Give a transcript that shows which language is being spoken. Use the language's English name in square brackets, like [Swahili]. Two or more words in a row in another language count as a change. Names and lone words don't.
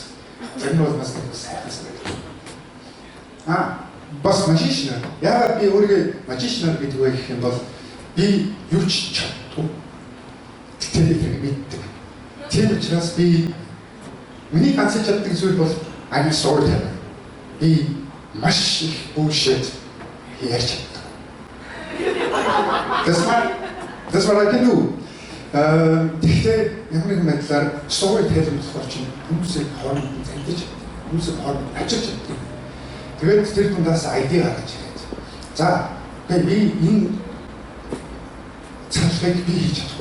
[Mongolian] Тэр нь бол бас нэг сайхан санагдав. Бас magician. Яагаад би өөрийгөө magician гэдэг вэ гэх юм бол би юу ч чаддгүй. Тэгэхээр мэддэг. Тийм учраас би миний ганц чаддаг зүйл бол [English] I'm a storyteller. [Mongolian] Би маш их bullshit ярьж чаддаг. [English] That's what I can do. [Mongolian] Гэхдээ ямар нэгэн байдлаар storyteller болохоор чинь хүмүүсийг хооронд зангиж, хүмүүсийг хооронд ажиллаж чаддаг. Тэгээд тэр дундаас ID гаргаж ирээд. За, би энэ цалхыг би хийж чадахгүй.